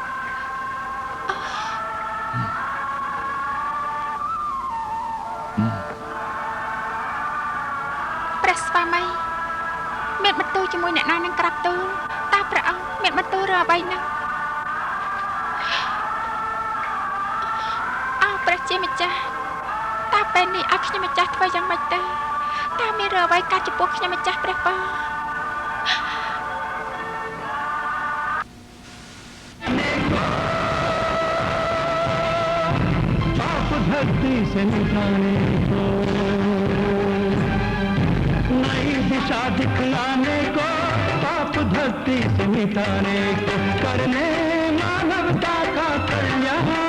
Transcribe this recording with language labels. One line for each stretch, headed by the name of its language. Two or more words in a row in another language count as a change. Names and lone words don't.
Khmer: ព្រះស្វាមីមានបន្ទូលជាមួយអ្នកណានឹងក្រាបទូលតើព្រះអង្គមានបន្ទូលឬអ្វីណាព្រះជាម្ចាស់តើពេលនេះឲ្យខ្ញុំម្ចាស់ធ្វើយ៉ាងម៉េចទៅតើមានរឿងអ្វីកើតចំពោះខ្ញុំម្ចាស់ព្រះប៉ា
Hindi: धरती से मिटाने को नई दिशा दिखलाने को पाप धरती से मिटाने को करने मानवता का कल्याण